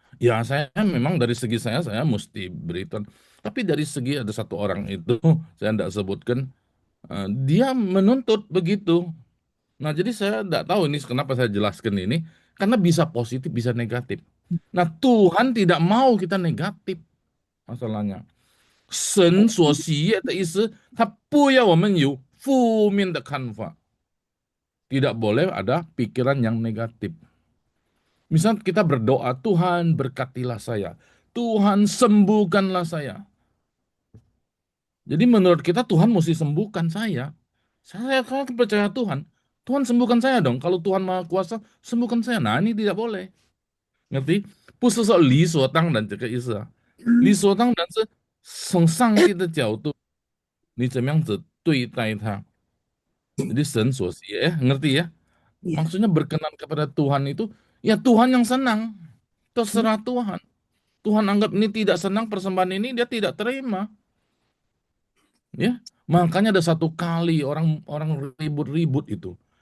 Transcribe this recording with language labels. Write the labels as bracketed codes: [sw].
[id] Ya saya memang dari segi saya mesti berikan. Tapi dari segi ada satu orang itu saya tidak sebutkan, dia menuntut begitu. Nah, jadi saya tidak tahu ini kenapa saya jelaskan ini, karena bisa positif, bisa negatif. Nah, Tuhan tidak mau kita negatif masalahnya. [zh] 神所喜悦的意思，他不要我们有负面的看法， [id] tidak boleh ada pikiran yang negatif. Misal kita berdoa, Tuhan berkatilah saya, Tuhan sembuhkanlah saya. Jadi menurut kita Tuhan mesti sembuhkan saya. Saya kan percaya Tuhan. Tuhan sembuhkan saya dong. Kalau Tuhan Maha Kuasa, sembuhkan saya. Nah, ini tidak boleh. Ngerti? [zh] 不是说理所当然这个意思啊。理所当然是从上帝的角度，你怎么样子对待他。 [id] Jadi 神所喜悦, ngerti ya? Iya. Maksudnya berkenan kepada Tuhan itu, ya Tuhan yang senang. Terserah Tuhan. Tuhan anggap ini tidak senang persembahan ini, dia tidak terima. Ya, makanya ada satu kali orang ribut-ribut itu.